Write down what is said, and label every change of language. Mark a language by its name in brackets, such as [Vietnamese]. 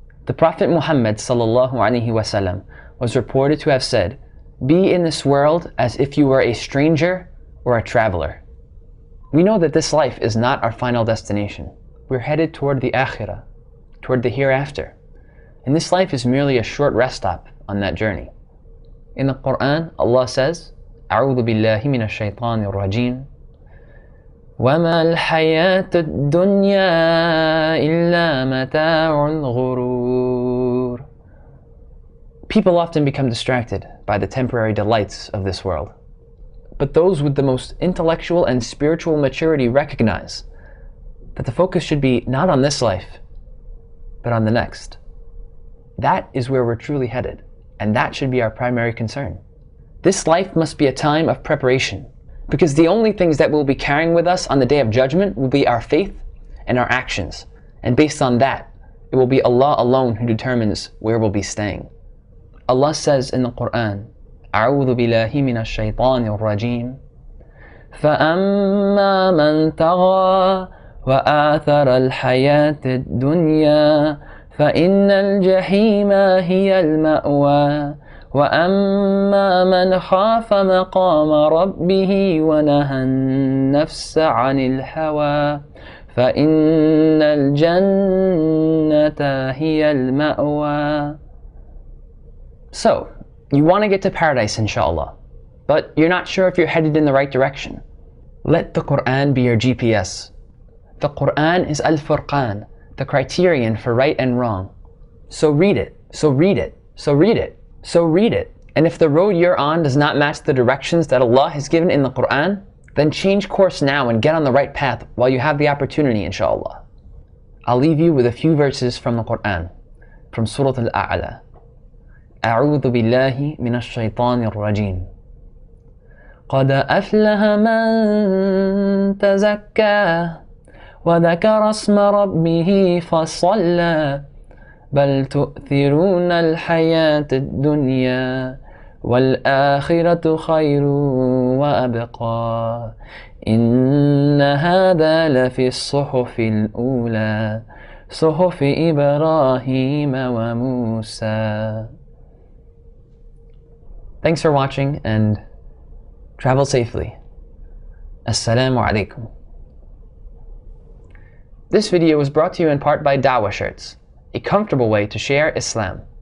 [English] The Prophet Muhammad ﷺ was reported to have said, be in this world as if you were a stranger or a traveler. We know that this life is not our final destination. We're headed toward the akhirah, toward the hereafter. And this life is merely a short rest stop on that journey. In the Quran, Allah says, [Arabic] أعوذ بالله من الشيطان الرجيم وما الحياة الدنيا إلا متاع الغرور. [English] People often become distracted by the temporary delights of this world. But those with the most intellectual and spiritual maturity recognize that the focus should be not on this life, but on the next. That is where we're truly headed, and that should be our primary concern. This life must be a time of preparation, because the only things that we'll be carrying with us on the Day of Judgment will be our faith and our actions, and based on that, it will be Allah alone who determines where we'll be staying. Allah says in the Quran, [Arabic] أعوذ بالله من الشيطان الرجيم فأما من طغى وآثر الحياة الدنيا فإن الجحيم هي المأوى وأما من خاف مقام ربه ونهى النفس عن الهوى فإن الجنة هي المأوى. [English] So, you want to get to paradise, inshallah, but you're not sure if you're headed in the right direction. Let the Quran be your GPS. The Quran is Al-Furqan, the criterion for right and wrong. So read it, so read it, so read it, so read it. And if the road you're on does not match the directions that Allah has given in the Quran, then change course now and get on the right path while you have the opportunity, inshallah. I'll leave you with a few verses from the Quran, from Surah Al-A'la. [Arabic] أعوذ بالله من الشيطان الرجيم قد أفلح من تزكى وذكر اسم ربه فصلى بل تؤثرون الحياة الدنيا والآخرة خير وأبقى إن هذا لفي الصحف الأولى صحف إبراهيم وموسى. [English] Thanks for watching and travel safely. Assalamu alaikum. This video was brought to you in part by Dawah Shirts, a comfortable way to share Islam.